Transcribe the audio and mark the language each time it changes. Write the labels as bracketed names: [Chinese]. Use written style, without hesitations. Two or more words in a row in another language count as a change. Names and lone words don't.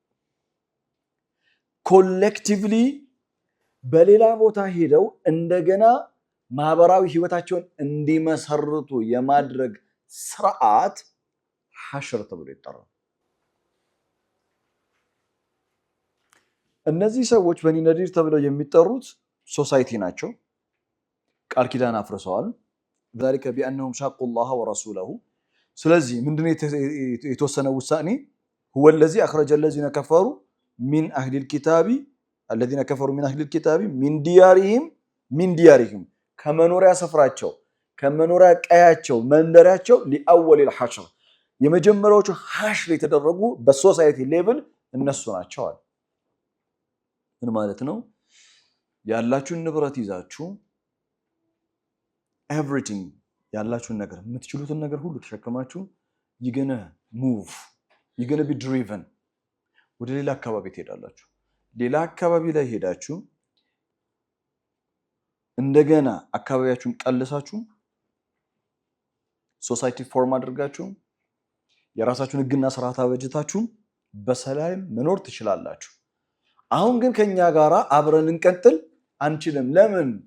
[Amharic] ኮሌክቲቭሊ በሌላ ቦታ ሄደው እንደገና ማህበራዊ ህይወታቸውን እንዲመሰርቱ የማድረግ ስርዓት ሐሽር ተብሎ ይጠራል። እነዚህ ሰዎች በኒ ነዲር ተብለው የሚጠሩት ሶሳይቲ ናቸው። ቃል ኪዳን አፍርሰዋል። [Arabic] ذلك بأنهم شاقوا الله ورسوله [Amharic] ስለዚህ ምንድነው የተወሰነ ውሳኔ? [Arabic] هو الذي أخرج الذين كفروا من أهل الكتاب الذين كفروا من أهل الكتاب من ديارهم [Amharic] ከመኖሪያ ስፍራቸው ከመኖሪያ ቀያቸው መንደራቸው [Arabic] لأول الحشر [Amharic] የመጀመሪያዎቹ ሃሽ የተደረጉ [English] በ society level [Amharic] እነሱ ናቸው አለ። ምን ማለት ነው? ያላችሁን ንብረት ይዛችሁ ኤቭሪቲንግ ያላችሁን ነገር የምትችሉትን ነገር ሁሉ ተሸክማችሁ [English] you're gonna be driven [Amharic] ወደ ሌላ አካባቢ ትሄዳላችሁ። ሌላ አካባቢ ላይ ሄዳችሁ እንደገና አካባቢያችሁን ቀልሳችሁ [English] society form [Amharic] አድርጋችሁ የራሳችሁን ህግና ስርዓት አበጅታችሁ በሰላም መኖር ትችላላችሁ። አሁን ግን ከኛ ጋራ አብረን እንቀጥል አንችልም። ለምን?